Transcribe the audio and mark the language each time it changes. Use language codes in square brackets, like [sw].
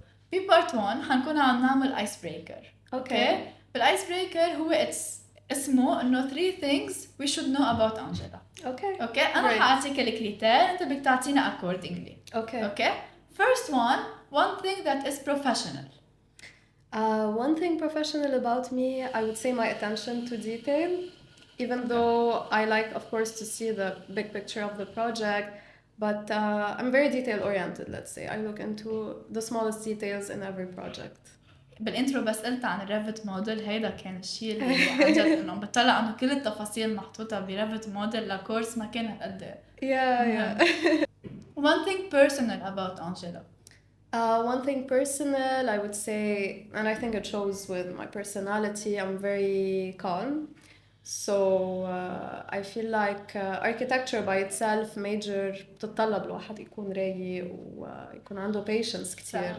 [ar] في part 1 حنكون عم نعمل ice breaker. [en] Okay. [ar] بالايس بريكر هو اسمه انه [en] 3 things we should know about Angela. Okay. [ar] اوكي انا [en] Great. [ar] حاعطيك الكريتير انت بدك تعطينا accordingly. [en] Okay. Okay? First one thing that is professional. One thing professional about me, I would say my attention to detail. Even though I like, of course, to see the big picture of the project, but I'm very detail oriented, let's say. I look into the smallest details in every project. [ar] بالانترو بس قلت عن الريفت موديل هيدا كان الشيء اللي عن جد انه بطلع انه كل التفاصيل محطوطه بريفت موديل لكورس ما كان هالقد. [en] Yeah. One thing personal about Angela. One thing personal, I would say, and I think it shows with my personality, I'm very calm. So I feel like architecture by itself major [ar] بتتطلب الواحد يكون رايق ويكون عنده [en] patience كتير.